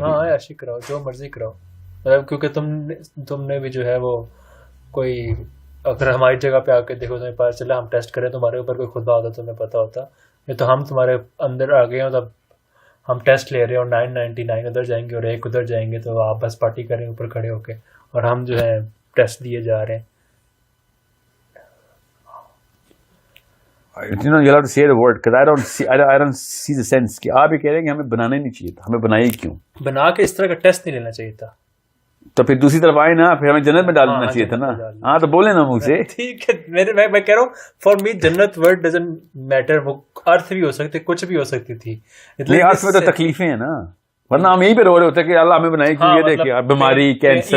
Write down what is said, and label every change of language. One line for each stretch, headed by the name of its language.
Urdu: ہاں عیاشی کراؤ, جو مرضی کراؤ, مطلب کیونکہ تم نے بھی جو ہے وہ کوئی اگر ہماری جگہ پہ آ کے دیکھو تمہیں پتا چلا ہم ٹیسٹ کریں تمہارے اوپر کوئی خدا ہوتا تمہیں پتا ہوتا, یہ تو ہم تمہارے اندر آ گئے ہوں تب ہم ٹیسٹ لے رہے ہیں اور 999 ادھر جائیں گے اور 1 ادھر جائیں گے, تو آپ بس پارٹی کریں اوپر کھڑے ہو کے, اور ہم جو ہے ٹیسٹ دیے جا رہے ہیں.
English: You know, you'll have to say the word because I don't see the sense
Urdu: کہ آپ یہ کہہ رہے ہیں کہ ہمیں بنانا ہی نہیں چاہیے تھا. ہمیں بنایا کیوں؟ بنا کے اس طرح کا ٹیسٹ نہیں لینا چاہیے تھا. تو پھر دوسری طرف آئے نا, پھر ہمیں جنت میں ڈال دینا چاہیے تھا نا. ہاں تو بولے نا منہ سے. ٹھیک ہے, میں کہہ رہا ہوں
English: For me جنت word doesn't matter.
Urdu: وہ ارتھ بھی ہو سکتے, کچھ بھی ہو سکتی تھی. نہیں ارتھ میں تو تکلیفیں ہیں نا, ورنہ ہم یہی پہ رو رہے ہوتے کہ اللہ ہمیں بنائی کیوں. یہ دیکھیے بیماری, کینسر,